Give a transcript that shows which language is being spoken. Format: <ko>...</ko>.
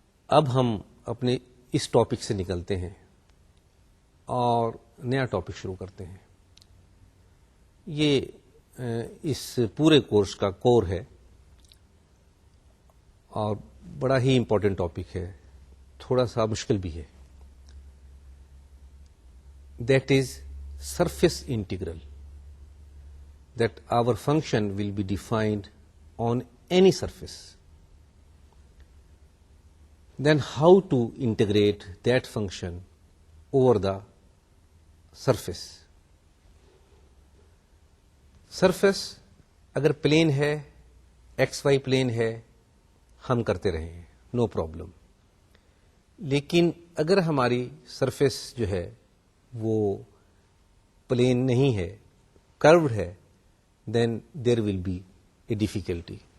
<ur>اب ہم اپنے اس ٹاپک سے نکلتے ہیں اور نیا ٹاپک شروع کرتے ہیں. یہ اس پورے کورس کا کور ہے اور بڑا ہی امپورٹنٹ ٹاپک ہے، تھوڑا سا مشکل بھی ہے.</ur> <en>That is surface integral, that our function will be defined on any surface. Then how to integrate that function over the surface.</en> <ur>Surface اگر پلین ہے، ایکس وائی پلین ہے، ہم کرتے رہے ہیں، نو پرابلم. لیکن اگر ہماری سرفیس جو ہے وہ پلین نہیں ہے، کروڈ ہے،</ur> <en>Then there will be a difficulty.</en>